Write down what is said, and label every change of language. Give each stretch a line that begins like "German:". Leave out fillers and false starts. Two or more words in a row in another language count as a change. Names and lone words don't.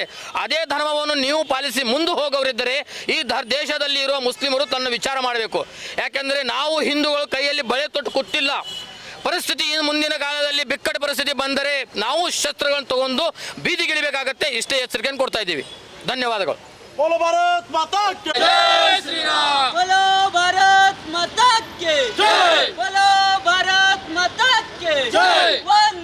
Kannada: ಅದೇ ಧರ್ಮವನ್ನು ನೀವು ಪಾಲಿಸಿ ಮುಂದೆ ಹೋಗೋರಿದ್ದರೆ ಈ ದೇಶದಲ್ಲಿ ಇರುವ ಮುಸ್ಲಿಮರು ತನ್ನ ವಿಚಾರ ಮಾಡಬೇಕು. ಯಾಕೆಂದರೆ ನಾವು ಹಿಂದೂಗಳು ಕೈಯಲ್ಲಿ ಬಳೆ ತೊಟ್ಟು ಕೂತಿಲ್ಲ. ಪರಿಸ್ಥಿತಿ ಮುಂದಿನ ಕಾಲದಲ್ಲಿ ಬಿಕ್ಕಟ್ಟು ಪರಿಸ್ಥಿತಿ ಬಂದರೆ ನಾವು ಶಸ್ತ್ರಗಳನ್ನು ತಗೊಂಡು ಬೀದಿಗಿಳಿಬೇಕಾಗತ್ತೆ. ಇಷ್ಟೇ ಎಚ್ಚರಿಕೆಯನ್ನು ಕೊಡ್ತಾ ಇದ್ದೀವಿ. ಧನ್ಯವಾದಗಳು.
Hindi: बोलो भारत माता की जय श्री राम. बोलो भारत माता की जय. बोलो भारत माता की जय.